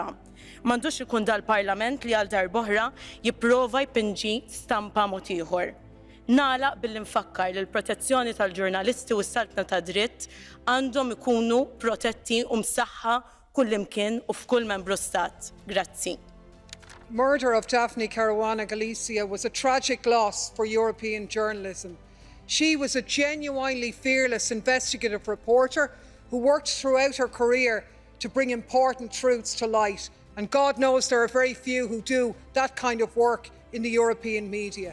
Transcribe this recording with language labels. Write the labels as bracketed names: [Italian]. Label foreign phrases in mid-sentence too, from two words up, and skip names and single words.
[Maltese] M'għandux ikun dal-Parlament li għal darb'oħra jipprova jpinġi stampa mod ieħor. Nagħlaq billi nfakkar li l-protezzjoni tal-ġurnalisti u s-saltna ta' dritt għandhom ikunu protetti u msaħħa kullimkien u f'kull membru stat. Grazzi. [English] Murder of Daphne Caruana Galizia was a tragic loss for European journalism. She was a genuinely fearless investigative reporter who worked throughout her career to bring important truths to light. And God knows there are very few who do that kind of work in the European media.